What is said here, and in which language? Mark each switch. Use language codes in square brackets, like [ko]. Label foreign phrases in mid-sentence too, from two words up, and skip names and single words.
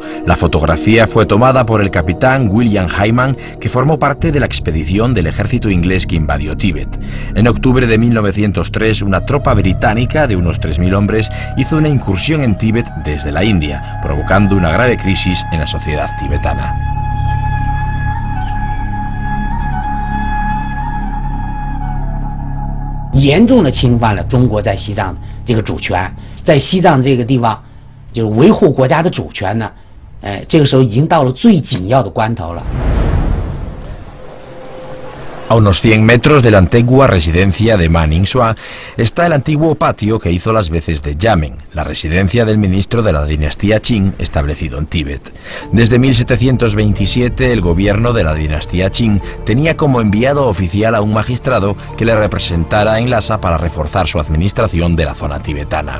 [es] La fotografía fue tomada por el capitán William Hayman, que formó parte de la expedición del ejército inglés que invadió Tíbet. En octubre de 1903, una tropa británica de unos 3.000 hombres hizo una incursión en Tíbet desde la India, provocando una grave crisis en la sociedad tibetana. [zh] 严重的侵犯了中国在西藏这个主权，在西藏这个地方，就是维护国家的主权呢，这个时候已经到了最紧要的关头了。 [es] A unos 100 metros de la antigua residencia de Ma Ningsuan está el antiguo patio que hizo las veces de yamen, la residencia del ministro de la dinastía Qing establecido en Tíbet. Desde 1727 el gobierno de la dinastía Qing tenía como enviado oficial a un magistrado que le representara en Lhasa para reforzar su administración de la zona tibetana.